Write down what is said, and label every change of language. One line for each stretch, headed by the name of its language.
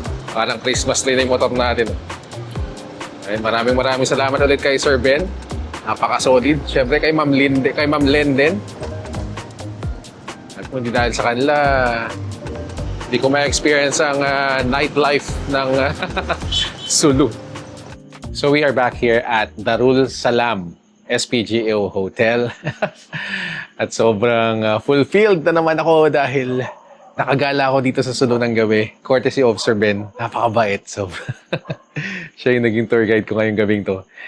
Filipino: Parang Christmas tree na yung motor natin. Ayun, maraming salamat ulit kay Sir Ben. Napaka-solid. Siyempre kay Ma'am Len din. At kung di dahil sa kanila, hindi ko ma-experience ang nightlife ng Sulu.
English: So we are back here at Darul Salam SPGO Hotel.
Filipino: At sobrang fulfilled na naman ako dahil nakagala ako dito sa Sulu ng gabi.
English: Courtesy of Sir Ben.
Filipino: Napakabait. So, siya yung naging tour guide ko ngayong gabing to.